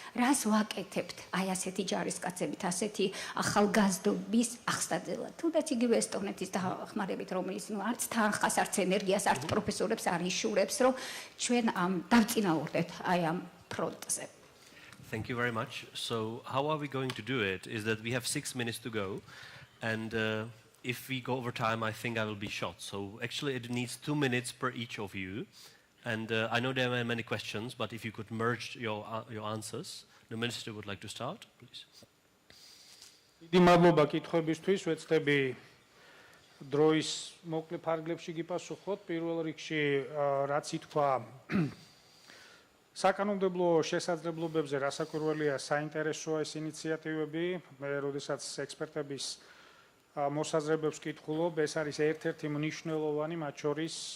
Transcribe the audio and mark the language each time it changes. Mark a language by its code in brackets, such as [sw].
[ka] რას ვაკეთებთ აი ასეთი ჯარისკაცებით, ასეთი ახალგაზრდობის აღსტაძელად? თუნდაც იგივე ესტონეთის დახმარებით, რომელიც არც თანხას, არც ენერგიას, არც პროფესორებს არ იშურებს, რომ ჩვენ დავწინაურდეთ აი ამ ფრონტზე. [en] Thank you very much. So how are we going to do it is that we have 6 minutes to go. And if we go over time, I think I will be shot. So actually, it needs 2 minutes per each of you. And I know there are many questions, but if you could merge your answers. The minister would like to start, please. [ka] დიდი მადლობა კითხვებისთვის. ვეცდები დროის მოკლე ფარგლებში გიპასუხოთ. პირველ რიგში რაც ითქვა საკანონმდებლო შესაძლებლობებზე რასაკვირველია საინტერესოა ეს ინიციატივები. მე როდესაც ექსპერტების მოსაზრებებს კითხულობ, ეს არის ერთ-ერთი მნიშვნელოვანი, მათ შორის